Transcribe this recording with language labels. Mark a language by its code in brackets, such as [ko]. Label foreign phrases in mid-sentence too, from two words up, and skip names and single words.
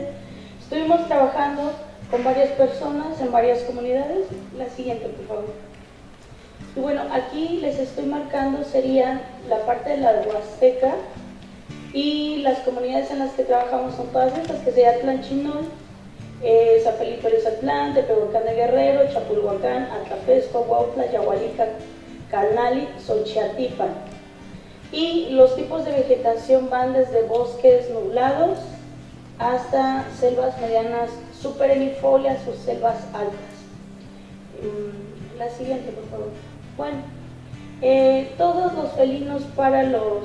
[es] Estuvimos trabajando con varias personas en varias comunidades. La siguiente, por favor. Y bueno, aquí les estoy marcando sería la parte de la Huasteca, y las comunidades en las que trabajamos son todas estas, que sería Tlanchinol, Zapelito Zatlán, Tepehuacán de Guerrero, Chapulhuacán, Atlapesco, Huautla, Yahualica, Calnali, Xochiatipan. Y los tipos de vegetación van desde bosques nublados hasta selvas medianas superenifolias o selvas altas. La siguiente, por favor. Bueno, todos los felinos para los...